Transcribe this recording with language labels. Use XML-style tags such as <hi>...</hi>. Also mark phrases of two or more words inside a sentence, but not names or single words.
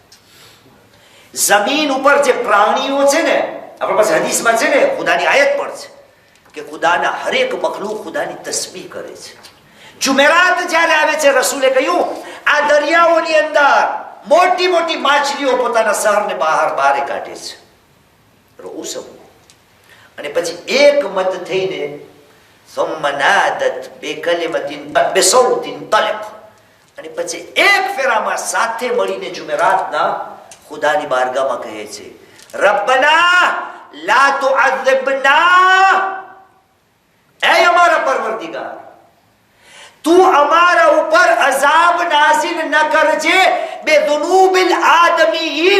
<gu>જમીન ઉપર જે પ્રાણીઓ છે ને, આપણા પાસે હદીસમાં છે ને, ખુદાની આયત પણ છે કે ખુદાના હરેક મખલૂક ખુદાની તસ્બીહ કરે છે. જુમેરાત જ્યારે આવે છે, રસૂલે કહ્યું, આ દરિયાઓની અંદર મોટી મોટી માછલીઓ પોતાના સરને બહાર કાઢે છે. અને પછી એક મત થઈને</gu> <ar>ثم نادت بكلمة بصوت طلق,</ar> <gu>અને પછી એક ફેરામાં સાથે મળીને જુમેરાતના ખુદાની બારગાહમાં કહે છે,</gu> <ar>ربنا لا تعذبنا,</ar> <gu>એ અમારા પરવરદિગાર, તું અમારા ઉપર અઝાબ નાઝિલ ન કરજે</gu> <ar>بذنوب الآدميين.</ar>